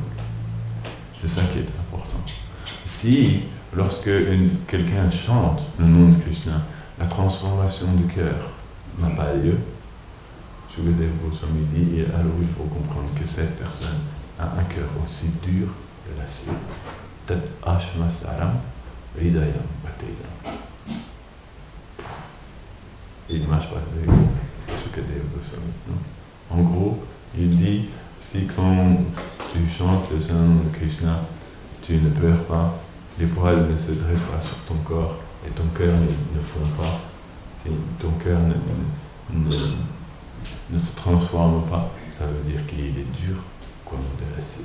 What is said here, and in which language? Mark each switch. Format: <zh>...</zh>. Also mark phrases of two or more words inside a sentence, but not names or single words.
<fr>C'est ça qui est important. Si, lorsque quelqu'un chante le nom de Krishna, la transformation du cœur n'a pas lieu, Shukadev Goswami dit, alors il faut comprendre que cette personne a un cœur aussi dur que l'acier.</fr> <sa>Tat ashmasaram hridayam bhatedam.</sa> <fr>Il ne marche pas avec Shukadev Goswami. En gros, il dit, si quand tu chantes le Saint-Nom de Krishna, tu ne pleures pas, les poils ne se dressent pas sur ton corps et ton cœur ne fond pas, ton cœur ne se transforme pas, ça veut dire qu'il est dur comme de l'acier.</fr>